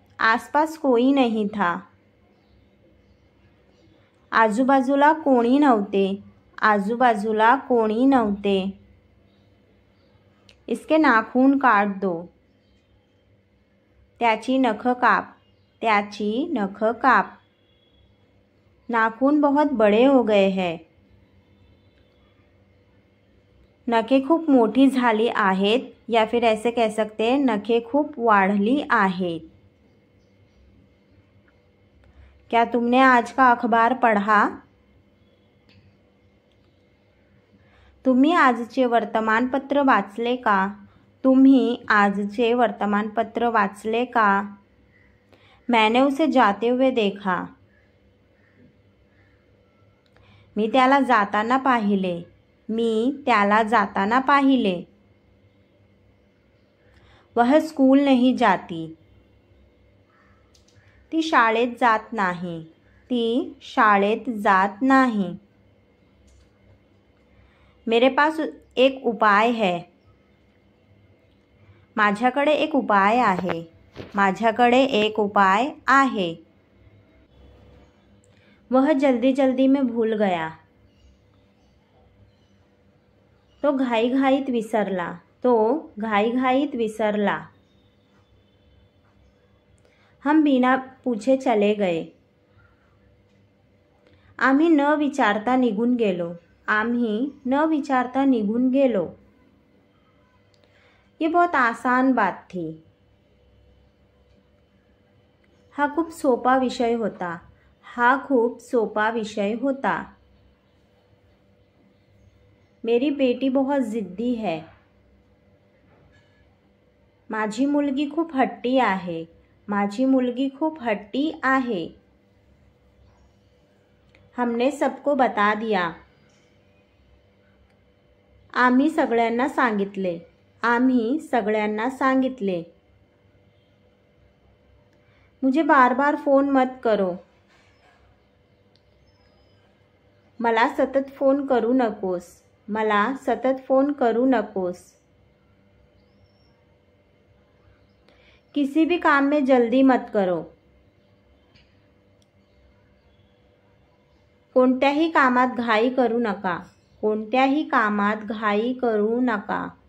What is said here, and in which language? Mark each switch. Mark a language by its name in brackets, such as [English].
[Hindi] आसपास कोई नहीं था, [Marathi] आजूबाजूला कोणी नव्हते, आजूबाजूला कोणी नव्हते। [Hindi] इसके नाखून काट दो, [Marathi] त्याची नख काप, त्याची नख काप। [Hindi] नाखून बहुत बड़े हो गए हैं, [Marathi] नखे खूप मोठी झाली आहेत, [Hindi] या फिर ऐसे कह सकते हैं [Marathi] नखे खूप वाढली आहेत। [Hindi] क्या तुमने आज का अखबार पढ़ा? [Marathi] तुम्ही आजचे वर्तमानपत्र वाचले का? तुम्ही आजचे वर्तमानपत्र वाचले का? [Hindi] मैंने उसे जाते हुए देखा, [Marathi] मी त्याला जाताना पाहिले, मी त्याला जाताना पाहिले। [Hindi] वह स्कूल नहीं जाती, [Marathi] ती शाळेत जात नाही, ती शाळेत जात नाही। [Hindi] मेरे पास एक उपाय है, [Marathi] माझ्याकडे एक उपाय आहे, माझ्याकडे एक उपाय आहे। [Hindi] वह जल्दी जल्दी में भूल गया, [Marathi] तो घाईघाईत विसरला, तो घाईघाईत विसरला। [Hindi] हम बिना पूछे चले गए, [Marathi] आम्ही न विचारता निघून गेलो, आम्ही न विचारता निघून गेलो। [Hindi] ये बहुत आसान बात थी, [Marathi] हा खूप सोपा विषय होता, हा खूप सोपा विषय होता। [Hindi] मेरी बेटी बहुत जिद्दी है। [Marathi] माझी मुलगी खूप हट्टी आहे। माझी मुलगी खूप हट्टी आहे। [Hindi] हमने सबको बता दिया। [Marathi] आम्ही सगळ्यांना सांगितले। आम्ही सगळ्यांना सांगितले। [Hindi] मुझे बार बार फोन मत करो। [Marathi] मला सतत फोन करू नकोस। मला सतत फोन करू नकोस। [Hindi] किसी भी काम में जल्दी मत करो। [Marathi] कोणत्याही कामात घाई करू नका। कोणत्याही कामात घाई करू नका।